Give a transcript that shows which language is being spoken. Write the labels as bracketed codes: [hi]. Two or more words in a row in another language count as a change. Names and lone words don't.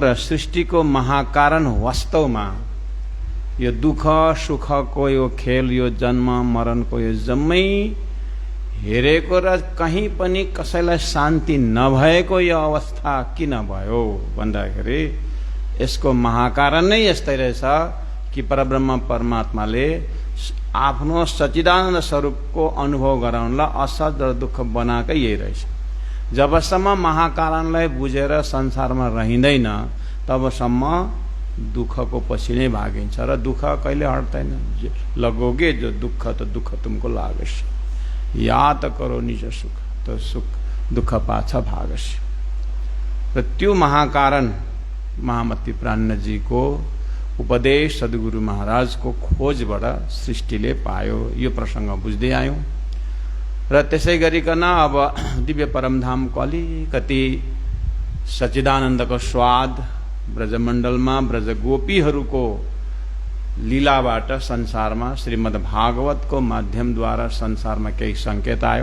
[ne] र सृष्टिको महाकारण वास्तवमा यो दुःख सुखको यो खेल, यो जन्म मरणको यो जम्मै हेरेको र कहीं पनि कसैलाई शान्ति नभएको यो अवस्था किन भयो भन्दाखेरि यसको महाकारण नै यस्तै रहेछ कि परब्रह्म परमात्माले आफ्नो सच्चिदानन्द स्वरूपको अनुभव गराउनलाई असहज र दुःख बनाएकै यही रहेछ। जबसम्म महाकारणलाई बुझेर संसारमा रहिँदैन तबसम्म दुःखको पछि नै भागिन्छ र दुःख कहिले हट्दैन। [hi] लगोगे जो दुःख तो दुःख तुमको लागस्य, याद करो निज सुख तो सुख दुःख पाछ भागस्य। [ne] र त्यो महाकारण महामती प्राणजी को उपदेश सद्गुरु महाराज को खोजबाट सृष्टिले पायो। यो प्रसंग बुझ्दै आयौं र त्यसै गरिकन अब दिव्य परमधामको अलिकति सच्चिदानन्दको स्वाद ब्रजमण्डलमा ब्रज गोपीहरूको लीलाबाट संसारमा श्रीमद् भागवतको माध्यमद्वारा संसारमा केही संकेत आयो।